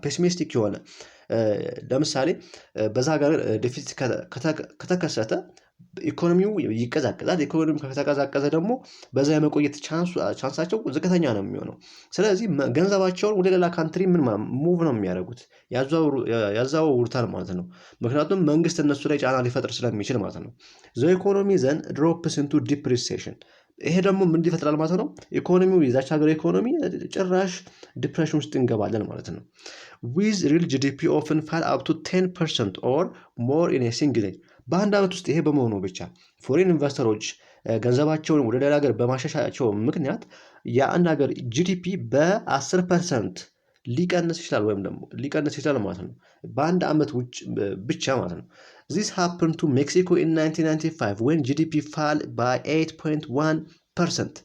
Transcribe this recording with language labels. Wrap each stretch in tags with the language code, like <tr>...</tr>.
<am>ፔሲሚስቲክ የሆነ ለምሳሌ በዛ ሀገር ዲፊት ከተከሰተ ኢኮኖሚው ይቀዛቀዛል። ኢኮኖሚው ከተቀዛቀዘ ደግሞ በዛ የመቆየት ቻንሳቸው ዝቅተኛ ነው የሚሆነው። ስለዚህ ገንዘባቸውን ወደ ሌላ ካንትሪ ምን ሙቭ ነው የሚያደርጉት ያዛውሩታል ማለት ነው። ምክንያቱም መንግስት እነሱ ላይ ጫና ሊፈጥር ስለሚችል ማለት ነው።</am> <en>ዘ ኢኮኖሚ ዘን ድሮፕስ ኢንቱ ዲፕ ሪሴሽን።</en> <am>ይሄ ደግሞ ምን ይፈጥራል ማለት ነው? ኢኮኖሚው የዛች ሀገር ኢኮኖሚ ጭራሽ ዲፕሬሽን ውስጥ እንገባለን ማለት ነው።</am> <en>with real GDP often fall up to 10% or more in a single day.</en> <am>በአንድ ዓመት ውስጥ ይሄ በመሆኑ ብቻ ፎሬን ኢንቨስተሮች ገንዘባቸውን ወደ ሌላ ሀገር በማሻሻላቸው ምክንያት የአንድ ሀገር ጂዲፒ በ10% ሊቀንስ ይችላል ወይም ደግሞ ሊቀንስ ይችላል ማለት ነው። በአንድ ዓመት ብቻ ማለት ነው።</am> <en>This happened to Mexico in 1995 when GDP fell by 8.1%.</en>